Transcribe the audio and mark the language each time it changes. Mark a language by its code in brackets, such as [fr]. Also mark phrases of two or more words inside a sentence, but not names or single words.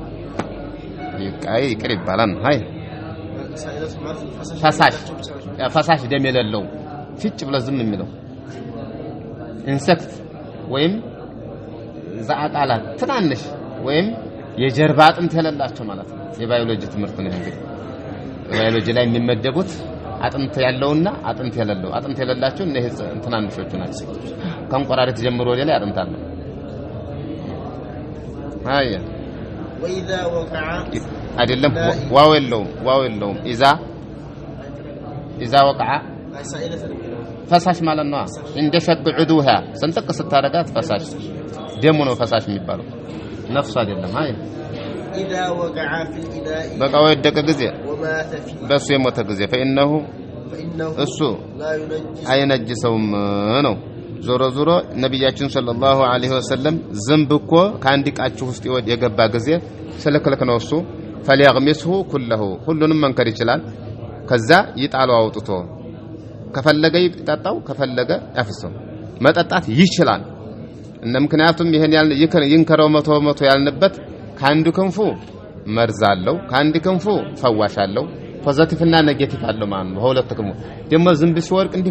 [am] ይቅር ይባላል ሃይ ፈሳሽ ደም የሌለው ፍጭ ብለ ዝም የሚለው ኢንሴክት ወይም ዘአቃላት ትናንሽ ወይም የጀርባ አጥንት የሌላቸው ማለት ነው የባዮሎጂ ትምህርት ነው እንግዲህ ባዮሎጂ ላይ የሚመደቡት አጥንት ያለውና አጥንት የሌላቸው እነዚህ ትናንሾቹ ናቸው ከንቆራሪት ጀምሮ ወደ ላይ አጥንት አለ አያ [ar] واذا وقع [am] አይደለም ዋው የለውም [ar] اذا وقع [am] ፈሳሽ ማለት ነው እንደ ሸቅ ዑዱሃ ሰንጠቅ ስታረጋት ፈሳሽ ደሙ ነው ፈሳሽ የሚባለው ነፍስ አይደለም አይ [ar] اذا وقع في الاناء [am] በቃ ወደቀ ጊዜ በሱ የሞተ ጊዜ فانه እሱ አይነጅሰውም ነው ዞሮ ነብያችን [ar] صلى الله عليه وسلم [am] ዝንብ እኮ ካንዲ ቃችሁ ውስጥ የገባ ጊዜ ስለከለከ ነው እሱ [ar] فليغمسه كله [am] ሁሉንም መንከር ይችላል ከዛ ይጣለው አውጥቶ ከፈለገ ይጣጣው ከፈለገ ያፍሰው መጠጣት ይችላል እና ምክንያቱም ይሄን ይንከረው 100 ያልንበት ካንዱ ክንፉ መርዛለው ካንዲ ክንፉ ፈዋሻለው ፖዚቲቭ እና ኔጌቲቭ አለው ማለት ነው ሁለት ክንፉ ደሞ ዝንብ ሲወርቅ እንዲህ